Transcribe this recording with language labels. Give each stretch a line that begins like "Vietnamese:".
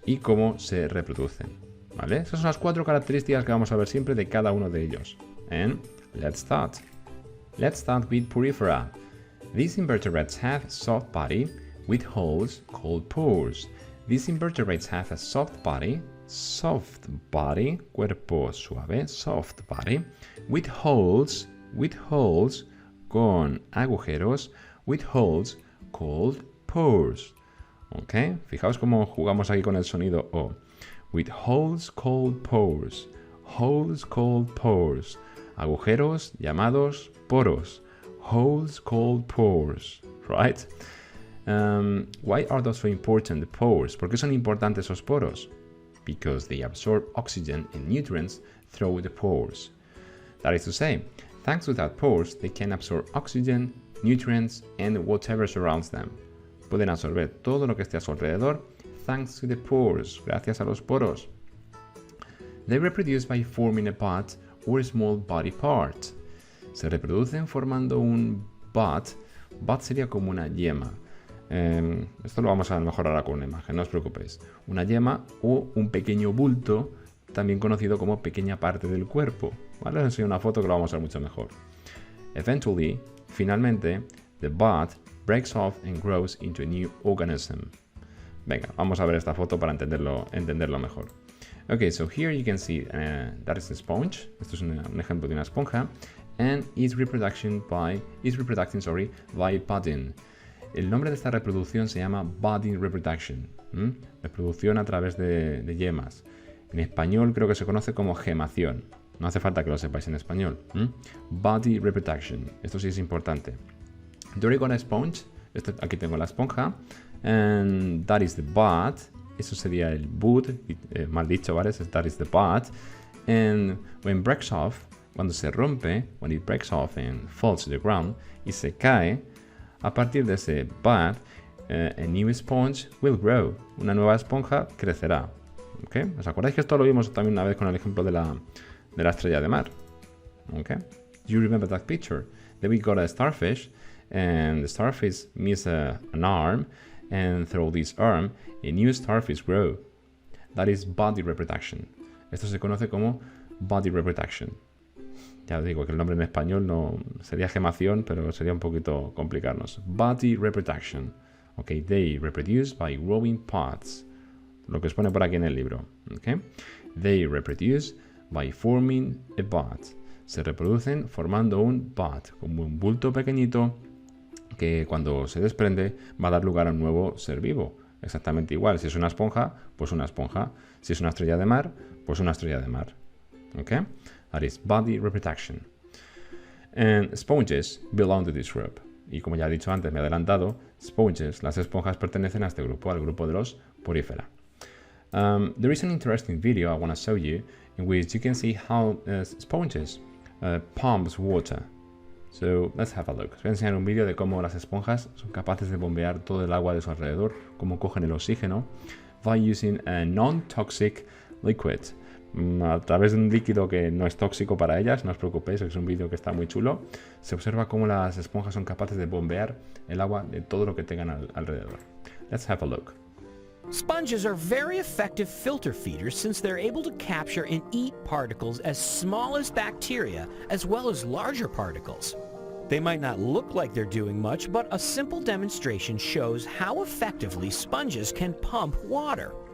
Spanish: Y cómo se reproducen, ¿vale? Esas son las 4 características que vamos a ver siempre de cada uno de ellos.
English: And let's start. Let's start with Porifera. These invertebrates have a soft body with holes called pores. These invertebrates have a soft body,
Spanish: cuerpo suave,
English: soft body, with holes,
Spanish: con agujeros,
English: with holes called pores. ¿Ok?
Spanish: Fijaos cómo jugamos aquí con el sonido O.
English: With holes called pores. Holes called pores.
Spanish: Agujeros llamados poros.
English: Holes called pores. Right? Why are those so important, the pores?
Spanish: ¿Por qué son importantes esos poros?
English: Because they absorb oxygen and nutrients through the pores. That is to say, thanks to that pores, they can absorb oxygen, nutrients, and whatever surrounds them.
Spanish: Pueden absorber todo lo que esté a su alrededor
English: thanks to the pores,
Spanish: gracias a los poros.
English: They reproduce by forming a bud or a small body part.
Spanish: Se reproducen formando un bud. Bud sería como una yema. Esto lo vamos a mejorar ahora con una imagen, no os preocupéis. Una yema o un pequeño bulto, también conocido como pequeña parte del cuerpo. ¿Vale? Os enseño una foto que lo vamos a ver mucho mejor.
English: Eventually,
Spanish: finalmente,
English: the bud breaks off and grows into a new organism.
Spanish: Venga, vamos a ver esta foto para entenderlo mejor.
English: Okay, so here you can see that is a sponge.
Spanish: Esto es un ejemplo de una esponja.
English: And is reproducing by budding.
Spanish: El nombre de esta reproducción se llama
English: budding reproduction.
Spanish: Reproducción a través de yemas. En español creo que se conoce como gemación. No hace falta que lo sepáis en español.
English: Body reproduction.
Spanish: Esto sí es importante.
English: There you got a sponge.
Spanish: Aquí tengo la esponja.
English: And that is the bud.
Spanish: Eso sería el bud. Mal dicho, ¿vale?
English: That is the bud. And when breaks off,
Spanish: cuando se rompe,
English: when it breaks off and falls to the ground,
Spanish: y se cae, a partir de ese bud,
English: a new sponge will grow.
Spanish: Una nueva esponja crecerá. ¿Okay? ¿Os acordáis que esto lo vimos también una vez con el ejemplo de la estrella de mar? Okay?
English: Do you remember that picture? Then we got a starfish, and the starfish misses an arm, and through this arm, a new starfish grow. That is body reproduction.
Spanish: Esto se conoce como
English: body reproduction.
Spanish: Ya os digo que el nombre en español no sería gemación, pero sería un poquito complicarnos.
English: Body reproduction. Okay, they reproduce by growing pods.
Spanish: Lo que os pone por aquí en el libro. Okay?
English: They reproduce by forming a bud.
Spanish: Se reproducen formando un bud, como un bulto pequeñito que cuando se desprende va a dar lugar a un nuevo ser vivo. Exactamente igual. Si es una esponja, pues una esponja. Si es una estrella de mar, pues una estrella de mar. Okay?
English: That is body reproduction. And sponges belong to this group.
Spanish: Y como ya he dicho antes, me he adelantado, sponges, las esponjas pertenecen a este grupo, al grupo de los Porifera.
English: There is an interesting video I want to show you in which you can see how sponges pumps water. So let's have a look.
Spanish: Os voy a enseñar un vídeo de cómo las esponjas son capaces de bombear todo el agua de su alrededor, cómo cogen el oxígeno
English: by using a non-toxic liquid.
Spanish: A través de un líquido que no es tóxico para ellas, no os preocupéis, es un vídeo que está muy chulo. Se observa cómo las esponjas son capaces de bombear el agua de todo lo que tengan alrededor.
English: Let's have a look. Sponges are very effective filter feeders since they're able to capture and eat particles as small as bacteria as well as larger particles. They might not look like they're doing much, but a simple demonstration shows how effectively sponges can pump water.